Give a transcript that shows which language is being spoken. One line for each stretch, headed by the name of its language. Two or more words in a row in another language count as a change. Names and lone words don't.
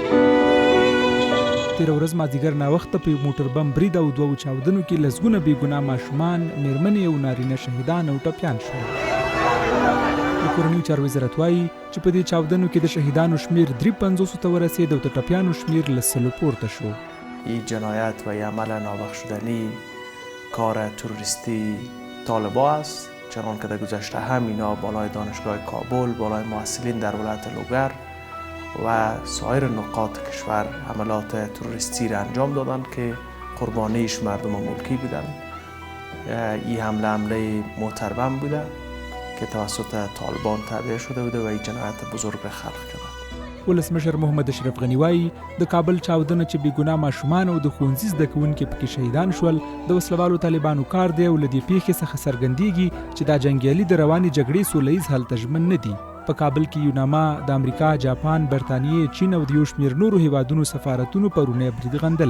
Pashto: تېره ورځ مازدیګر ناوخته په یو موټر بم برید او دوو چاودنو کې لسګونه بېګناه ماشومان، مېرمنې او نارینه شهیدان او ټپیان شول. د کورنیو چارو وزارت وایي چې په دې چاودنو کې د شهیدانو شمېر 53 ته ورسېد او د ټپیانو شمېر له 100 پورته شو.
Persian: این جنایت و این عمل نابخشودنی کار تروریستی طالبا است، چنان که در گذشته هم اینا بالای دانشگاه کابل، بالای محصلین در ولایت لوگر و سایر نقاط کشور حملات تروریستی را انجام دادند که قربانیش مردم ملکی بودند. این حمله محترم بوده که توسط طالبان تابع شده بوده و این جنایت بزرگ را خلق کرده.
Pashto: ولسمشر محمد اشرف غني وایي د کابل چاودنه چې بېګناه ماشومان او د ښوونځي زده کوونکي پکې شهیدان شول د وسلوالو طالبانو کار دی او له دې پیښې څخه څرګندېږي چې دا جنګیالي د روانې جګړې سوله ییز حل ته ژمن نه دي. په کابل کې یوناما، د امریکا، جاپان، برطانیې، چین او د یو شمېر نورو هیوادونو سفارتونو پرونی برید غندله.